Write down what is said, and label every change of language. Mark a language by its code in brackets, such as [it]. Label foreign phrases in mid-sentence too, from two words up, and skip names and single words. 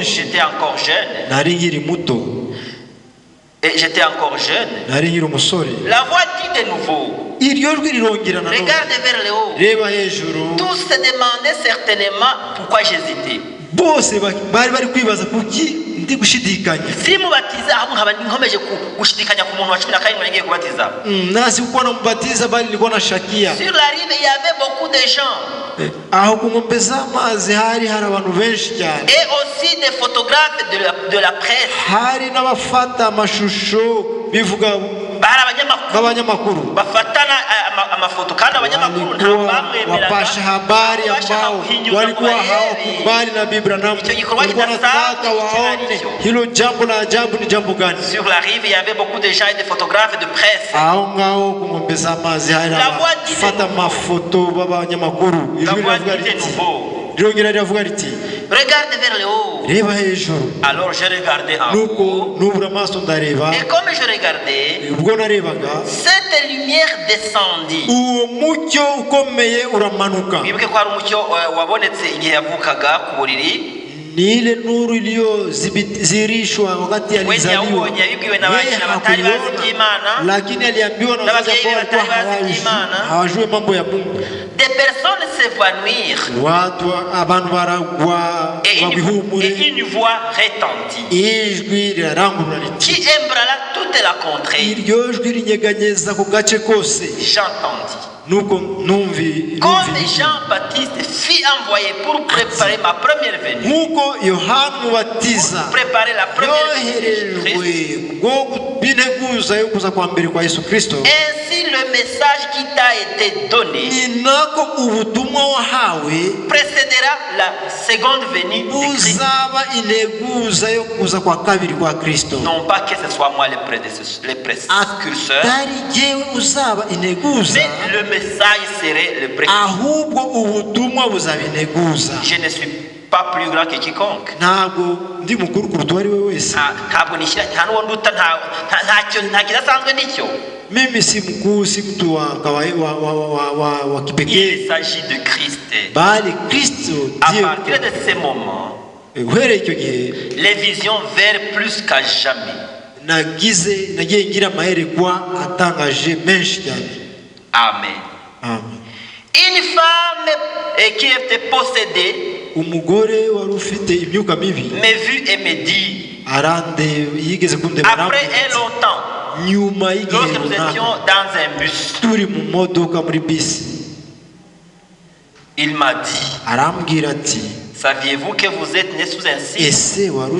[fr] J'étais encore jeune. Et j'étais encore jeune. La voix dit de nouveau: regarde vers le haut. Tous se demandaient certainement pourquoi j'hésitais. [rw] Si mubatiza hamwe nkaba nkomeje gushidikanya ku muntu wa 17 ngiye kubatiza. [fr] Sur la rive il y avait beaucoup de gens. Et aussi des photographes de la presse. [sw] Bafatana wapasha habari ambao walikuwa hawakubali na Bibi Branham. Walikuwa wanataka waone hilo jambo la ajabu ni jambo gani. [fr] Sur la rive, il y avait beaucoup de gens et des photographes et de presse. La voix dit de nouveau. Regarde vers le haut. Alors je regardais en haut. Et comme je regardais, cette lumière descendit. [rw] Bibuke ko hari umucyo wabonetse igihe yavukaga ku buriri. [sw] Ni ile nuru iliyozirishwa wakati alizaliwa. Lakini aliambiwa na wazazi ambao hawajui mambo ya Mungu. [fr] Des personnes s'évanouirent. [rw] Watu abantu baragwa babihumure. [fr] Et une voix retentit. [rw] Ijwi rirangurura riti. [fr] Qui ébranla toute la contrée. [rw] Iryo jwi rinyeganyeza ku gace kose. [fr] J'entendis. Quand Jean-Baptiste fut envoyé pour préparer ma première venue, pour préparer la première venue, ainsi le message qui t'a été donné précédera la seconde venue de Christ. Non pas que ce soit moi les précurseurs, mais le message serait le précurseur. Je ne suis pas plus grand que quiconque. [sw] Mimi si mkuu, si mtu wa kipekee. [fr] Il s'agit de Christ. [sw] Bali Kristo ndiye. [fr] À partir de ce moment, les visions verent plus qu'à jamais. [rw] Nagiye ngira maherekwa atangaje menshi cyane. Amen. Amen. [fr] Une femme qui était possédée me vit et me dit, après un longtemps, lorsque nous étions dans un bus, il m'a dit, saviez-vous que vous êtes né sous un signe?